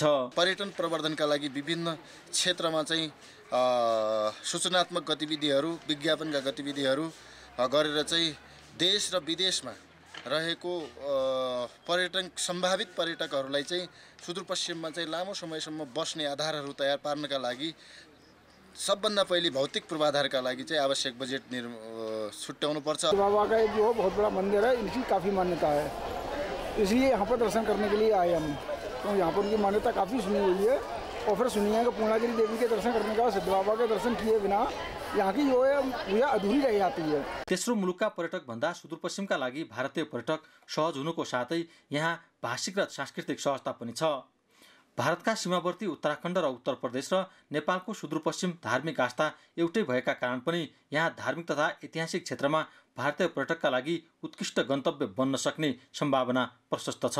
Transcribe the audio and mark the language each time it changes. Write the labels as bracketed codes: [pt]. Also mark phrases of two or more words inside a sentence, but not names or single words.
[ne] पर्यटन प्रवर्धनका लागि विभिन्न क्षेत्रमा चाहिँ सूचनात्मक गतिविधिहरू, विज्ञापनका गतिविधिहरू गरेर चाहिँ देश र विदेशमा रहेको सम्भावित पर्यटकहरूलाई चाहिँ सुदूरपश्चिममा चाहिँ लामो समयसम्म बस्ने आधारहरू तयार पार्नका लागि सबभन्दा पहिले भौतिक पूर्वाधारका लागि चाहिँ आवश्यक बजेट छुट्याउनु पर्छ। [hi] बाबा का जो बहुत बड़ा मंदिर है, इनकी काफ़ी मान्यता है, इसलिए यहाँ पर दर्शन करने के लिए आए हम। तो यहाँ पर उनकी मान्यता काफ़ी सुनी हुई है और फिर सुनिए कि पूर्णागिरी देवी के दर्शन करने का सिद्ध बाबा के दर्शन किए बिना यहाँ की जो है भूया अधूरी रह जाती है। [ne] तेस्रो मुलुकका पर्यटक भन्दा सुदूरपश्चिमका लागि भारतीय पर्यटक सहज हुनुको साथै यहाँ भाषिक र सांस्कृतिक सहजता पनि छ। भारतका सीमावर्ती उत्तराखण्ड र उत्तर प्रदेश र नेपालको सुदूरपश्चिम धार्मिक आस्था एउटै भएका कारण पनि यहाँ धार्मिक तथा ऐतिहासिक क्षेत्रमा भारतीय पर्यटकका लागि उत्कृष्ट गन्तव्य बन्न सक्ने सम्भावना प्रशस्त छ।